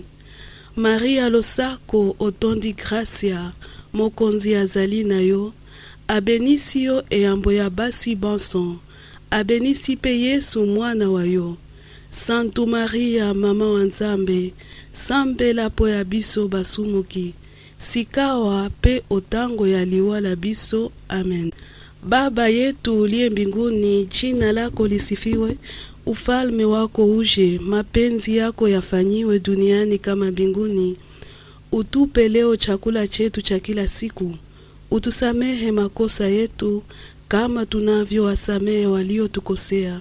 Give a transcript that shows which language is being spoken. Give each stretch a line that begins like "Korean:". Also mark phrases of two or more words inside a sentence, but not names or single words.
Lingala: Maria losako otondi gracia, mokonzi azali na yo, abenisi yo eyambo ya basi banson, abenisi pe Yesu mwana wa yo. Santu Maria mama wa Nzambe, sambela po ya biso basumuki, sikawa pe otango ya liwa la biso. Amen.
Swahili: Baba yetu uliye mbinguni, jina lako lisifiwe, ufalme wako uje, mapenzi yako yafanyiwe duniani kama mbinguni. Utupe leo chakula chetu cha kila siku. Utusamehe makosa yetu kama tunavyowasamehe waliotukosea.